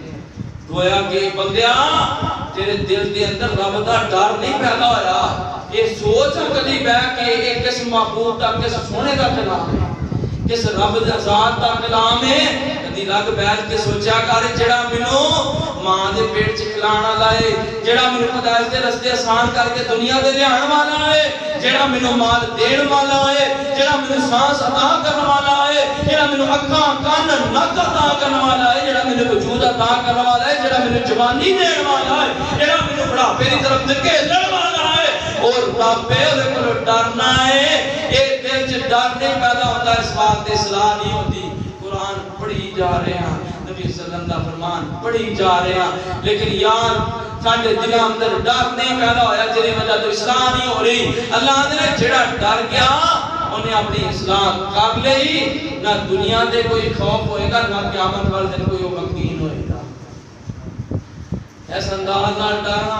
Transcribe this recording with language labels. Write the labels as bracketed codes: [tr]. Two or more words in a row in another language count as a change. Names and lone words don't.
[pa] گویا کہ بندیا تیرے دل دے اندر رب دا ڈر نہیں پیدا ہویا، یہ سوچ کدی بیٹھ کے ایک کس محبوب دا کس سونے دا کلام ہے، کس رب دا ذات دا کلام ہے، کدی لگ بیٹھ کے سوچا کر جڑا مینوں ماں دے پیٹ چ کھلانا لائے، جڑا مینوں ہدایت دے رستے آسان کر کے دنیا دے لے آن والا ہے، جڑا مینوں مال دین والا ہے، جڑا مینوں سانس عطا کرن والا ہے، جڑا مینوں اکھاں کان نک عطا کرن والا ہے، جڑا مینوں وجود عطا کرن والا ہے، جڑا مینوں جوانی دین والا ہے، جڑا مینوں بڑھاپے دی طرف دھکیلن والا ہے، اور رب دے کول ڈرنا ہے۔ اے دل چ ڈر نہیں پیدا ہوتا، اس بات تے اصلاح نہیں ہوتی۔ قرآن پڑھی جا رہے ہیں، نبی [ar] صلی اللہ علیہ وسلم [pa] دا فرمان پڑھی جا رہے ہیں، لیکن یار ساڈے دلاں اندر ڈر نہیں پیدا ہویا، جدی وجہ تو اصلاح نہیں ہو رہی۔ اللہ نے جڑا ڈر گیا انہیں اپنی اصلاح کر لئی، نہ دنیا دے کوئی خوف ہوئے گا، نہ قیامت والے دن کوئی غمگین ہوئے گا۔ ایسا انداز نال ڈرنا۔